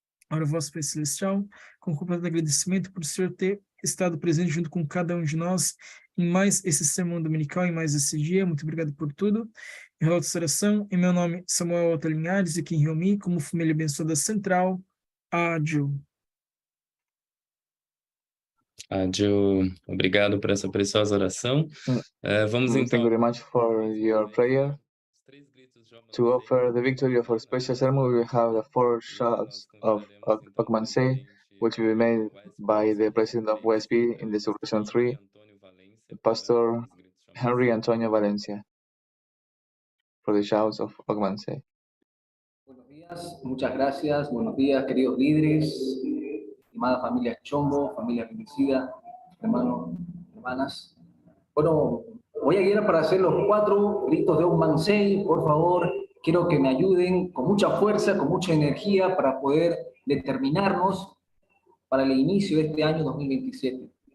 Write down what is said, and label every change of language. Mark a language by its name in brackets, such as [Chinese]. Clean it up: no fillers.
[Portuguese] Ora, vosso Pai Celestial, com completo agradecimento por o Senhor ter estado presente junto com cada um de nós em mais esse sermão dominical, em mais esse dia. Muito obrigado por tudo. Em relato essa oração, em meu nome, Samuel Ota Linhares, e aqui em Rio, como família abençoada central, Adil. Adil, obrigado por essa preciosa oração. Vamos então... [English] Thank you very much for your prayer. To offer the victory of our special sermon, we will have the 4 shouts of Ogmansei, which will be made by the President of WSP in the Celebration 3, Pastor Henry Antonio Valencia, for the shouts of Ogmansei. [Spanish] Buenos días, muchas gracias. Buenos días, queridos líderes, amada familia Chombo, familia bendecida, hermanos, hermanas. Bueno, voy a guiar para hacer los 4 gritos de Ogmansei. Por favor, quiero que me ayuden con mucha fuerza, con mucha energía para poder determinarnos para el inicio de este año 2027.